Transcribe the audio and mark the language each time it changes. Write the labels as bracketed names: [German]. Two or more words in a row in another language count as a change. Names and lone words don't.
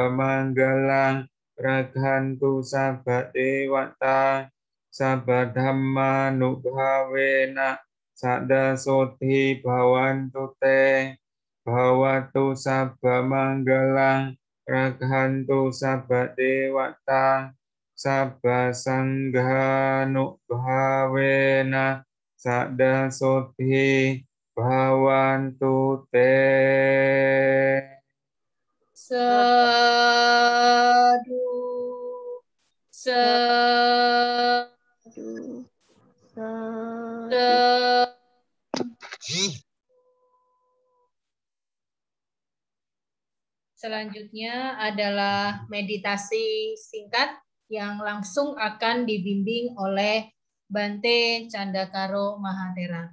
[Pali] manggalang, raghantu sabba dewata, sabba dhamma nubhavena, sada soti bhavantu te, bhavatu sabba manggalang, raghantu sabba dewata, sabba sangha nubhavena, sada soti bhavantu te. Sadu, Sadu, [Indonesian] Selanjutnya adalah meditasi singkat yang langsung akan dibimbing oleh Bante Candakaro Mahatera.